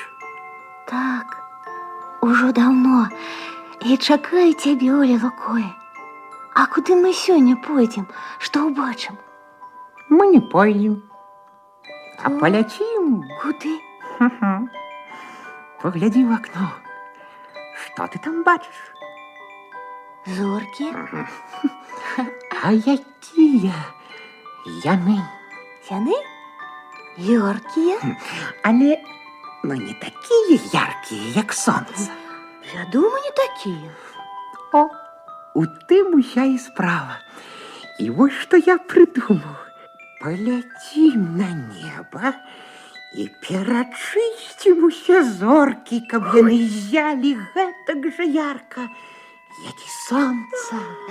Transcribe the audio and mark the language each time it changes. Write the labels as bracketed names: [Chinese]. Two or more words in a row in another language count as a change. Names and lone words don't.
[Belarusian] Так, ужо давно. Я чакаю цябе, Оля Лукое. А куды мы сёння пойдзем? Што ўбачым? [Russian] Мы не пойдем, а полетим. [Belarusian] Куды? [Russian] Погляди в окно. Что ты там бачишь? [Belarusian] Зоркі? А якія яны? Яны? Яркія? Але, ну, [Russian] не такие яркие, [Belarusian] як сонце. Я думаю, не такія. О, у тым уся і справа. І вось што я прыдумаў. Паляцім на неба і перачысцім усе зоркі, каб яны ззялі гэтак жа ярка, як і сонца.